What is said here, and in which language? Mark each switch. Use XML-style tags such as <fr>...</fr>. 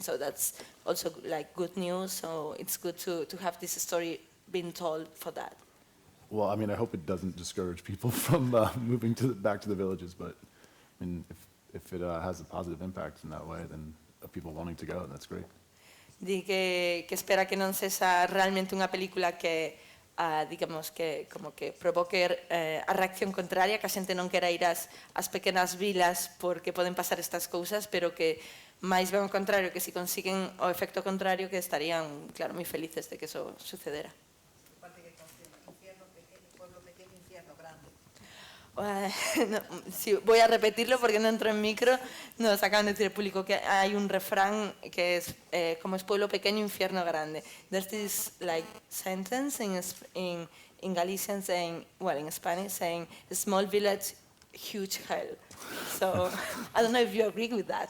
<en>So that's also like good news. So it's good to have this story being told for that. Well, I mean, I hope it doesn't discourage people from moving back to the villages, but I mean, if it has a positive impact in that way, then of people wanting to go, that's great.</en> <gl>Di que espera que non sexa realmente unha película que, digamos, que como que provoque a reacción contraria, que a xente non quera ir ás pequenas vilas porque poden pasar estas cousas, pero que máis ben ao contrario, que si consiguen o efecto contrario, que estarían, claro, moi felices de que eso sucedera.</gl> <es>No, sí, voy a repetirlo porque no entro en micro. Nos acaban de decir el público que hay un refrán que es como es pueblo pequeño, infierno grande.</es> <en>There's this like sentence in Galician saying, well, in Spanish saying, small village, huge hell. So I don't know if you agree with that.</en>